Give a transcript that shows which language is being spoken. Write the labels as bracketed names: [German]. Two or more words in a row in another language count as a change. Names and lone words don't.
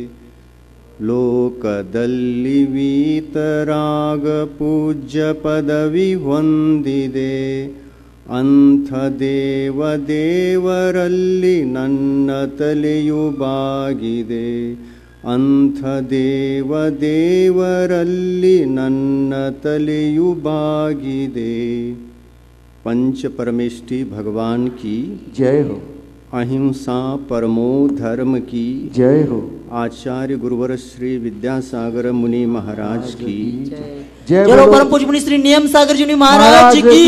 [Kannada] ಲೋಕದಲ್ಲಿ ವೀತರಾಗ ಪೂಜ್ಯ ಪದವಿ ಹೊಂದಿದೆ, ಅಂಥ ದೇವರಲ್ಲಿ ನನ್ನ ತಲೆಯು ಬಾಗಿದೆ. ಅಂಥ ದೇವರಲ್ಲಿ ನನ್ನ ತಲೆಯು ಬಾಗಿದೆ. [Hindi] पंच परमेष्टि भगवान की जय हो। अहिंसा परमो धर्म की जय हो। आचार्य गुरुवर श्री विद्यासागर मुनि महाराज की जय बोलो। परम पूज्य मुनि श्री नियम सागर जी महाराज की